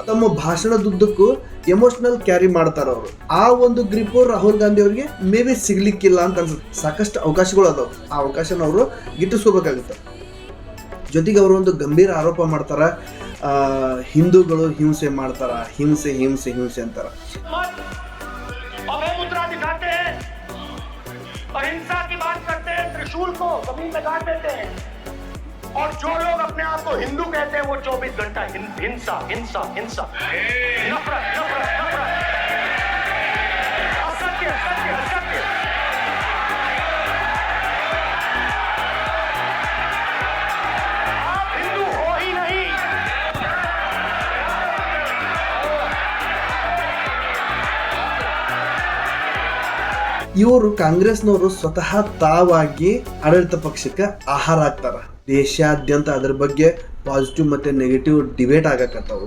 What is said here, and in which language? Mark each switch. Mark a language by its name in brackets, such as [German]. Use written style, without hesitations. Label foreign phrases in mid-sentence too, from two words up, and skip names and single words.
[Kannada] ತಮ್ಮ ಭಾಷಣದುದ್ದಕ್ಕೂ [English] emotional carry [Kannada] ಮಾಡ್ತಾರೆ ಅವರು. ಆ ಒಂದು ಗ್ರಿಪ್ಪು ರಾಹುಲ್ ಗಾಂಧಿ ಅವರಿಗೆ ಮೇ ಬಿ ಸಿಗ್ಲಿಕ್ಕಿಲ್ಲ ಅಂತ ಅನ್ಸುತ್ತೆ. ಸಾಕಷ್ಟು ಅವಕಾಶಗಳು ಅದಾವೆ, ಆ ಅವಕಾಶನ ಅವರು ಗಿಟ್ಟಿಸ್ಕೋಬೇಕಾಗುತ್ತೆ. ಜೊತೆಗೆ ಅವರು ಒಂದು ಗಂಭೀರ ಆರೋಪ ಮಾಡ್ತಾರೆ, ಹಿಂದೂಗಳು ಹಿಂಸೆ ಮಾಡ್ತಾರ, ಹಿಂಸೆ ಹಿಂಸೆ ಹಿಂಸೆ ಅಂತಾರ. [Hindi] और जो लोग अपने आप को हिंदू कहते हैं वो 24 घंटा हिंसा हिंसा हिंसा, नफरत नफरत नफरत, असत्य असत्य असत्य. आप हिंदू हो ही नहीं. [Kannada] ಇವರು ಕಾಂಗ್ರೆಸ್ನವರು ಸ್ವತಃ ತಾವಾಗಿ ಆಡಳಿತ ಪಕ್ಷಕ್ಕೆ ಆಹಾರ ಆಗ್ತಾರ. ದೇಶಾದ್ಯಂತ ಅದ್ರ ಬಗ್ಗೆ ಪಾಸಿಟಿವ್ ಮತ್ತು [English] negative debate [Kannada] ಆಗಕತ್ತಾವು.